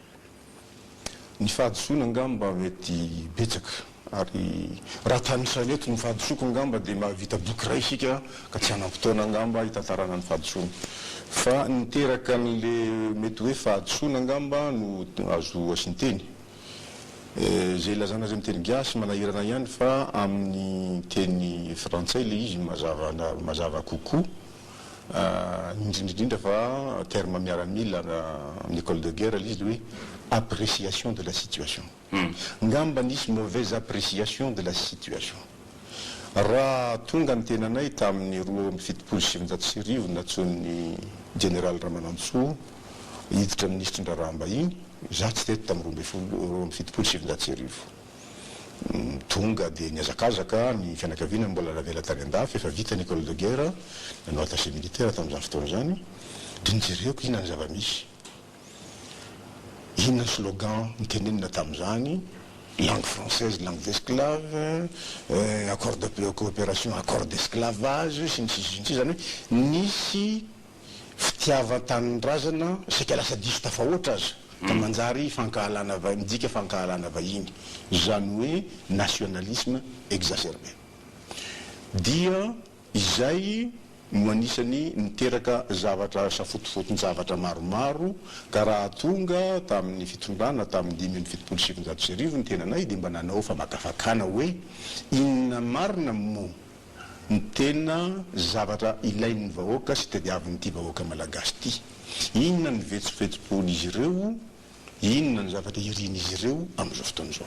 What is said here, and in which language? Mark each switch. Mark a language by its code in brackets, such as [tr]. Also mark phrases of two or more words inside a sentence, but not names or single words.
[mg] Ny fahadisoana angamba mety betsaka, ary raha tanisany eto ny fahadisoako angamba dia mahavita boky ray isika ka tsy hanam-potoana angamba hitantarana ny fahadisoana, fa niteraka n'le mety hoe fahadisoana angamba no azo asinteny zay ilazana zay miteny gasy manahirana ihany fa amin'ny teny frantsay le izy mazava kokoa, indrindrindrindra fa terme miaramila amin'ny [fr] école de guerre [mg] le izy le hoe [fr] appréciation de la situation. [mg] Ngamba nisy [fr] mauvaise appréciation de la situation. [mg] Raha tonga ny tenanay tamin'ny 2017 natson'ny général Ramanantsoa hiditra ministre ndrarahambahiny, za tsy teto tamin'ny 2017 tonga dia niazakazaka ny fianakaviana mbola lavela tany andafy, efa vita ny [fr] école de guerre, [mg] nanao [fr] attaché militaire [mg] tamin'izany fotoana zany, dia nijereko inona ny zava-misy, inona ny slogan nitenenina tamin'izany, [fr] langue française, langue d'esclave, accord de coopération, accord d'esclavage, [mg] sy ny sisy zany hoe nisy fitiavan-tanindrazana saika lasa diso tafahoatra azy ka manjary fankahalana midika fankahalana vahiny, zany hoe [fr] nationalisme exacerbé. [mg] Dia izay no anisany niteraka zavatra safotofotony zavatra maromaro, ka raha tonga tamin'ny fitondrana tamin'ny 2017 ny tenanay dia mba nanao famakafakana hoe inona marina mo ny tena zavatra ilain'ny vahoaka sy tadiavin'ity vahoaka malagasy ity, inona ny vetsovetsom-pon'izy ireo, inona ny zavatra irin'izy ireo amin'izao fotoana izao.